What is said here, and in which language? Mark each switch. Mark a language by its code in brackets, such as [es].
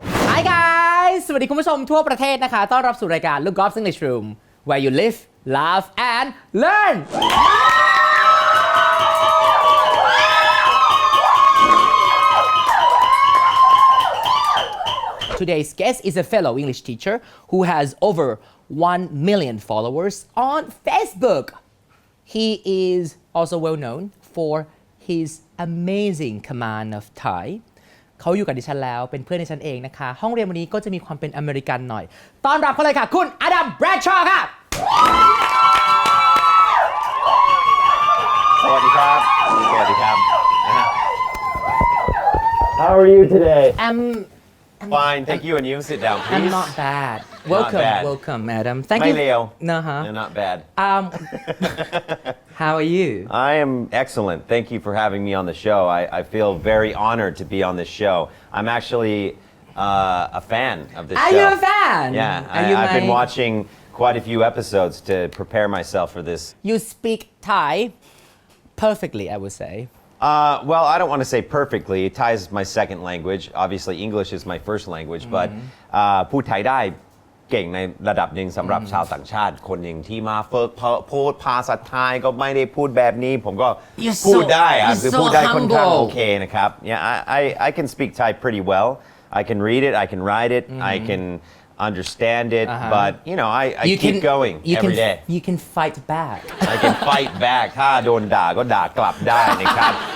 [en] Hi guys [th] สวัสดีคุณผู้ชมทั่วประเทศนะคะต้อนรับสู่รายการ [en] Loukgolf English Room where you live, laugh and learn Today's guest is a fellow English teacher who has over 1 million followers on Facebook. He is also well known for his amazing command of Thai [th] เขาอยู่กับดิฉันแล้วเป็นเพื่อนดิฉันเองนะคะห้องเรียนวันนี้ก็จะมีความเป็นอเมริกันหน่อยต้อนรับเขาเลยค่ะคุณอดัมแบรดชอว์ค่ะ สวัสดีครับสวัสดีครับ [en] How are you today? Fine, thank you. And you sit down, please. I'm not bad. Welcome, bad. welcome, madam. Thank you. [th] ไม่เลว [en] Uh-huh. No, not bad. How are you? I am excellent. Thank you for having me on the show. I feel very honored to be on this show. I'm actually a fan of this show. Are you a fan? Yeah, Are you I've been watching quite a few episodes to prepare myself for this. You speak Thai perfectly, I would say. Well, I don't want to say perfectly. Thai is my second language. Obviously, English is my first language. [th] But พูดไทยได้เก่งในระดับหนึ่งสำหรับชาวต่างชาติคนหนึ่งที่มาฝึกพูดภาษาไทยก็ไม่ได้พูดแบบนี้ผมก็พูดได้คือพูดได้ค่อนข้างโอเคนะครับ [en] Yeah, I can speak Thai pretty well. I can read it. I can write it. I can understand it. But you know, I keep going every day. You can fight back. I can fight back. [th] ถ้าโดนด่าก็ด่ากลับได้นะครับ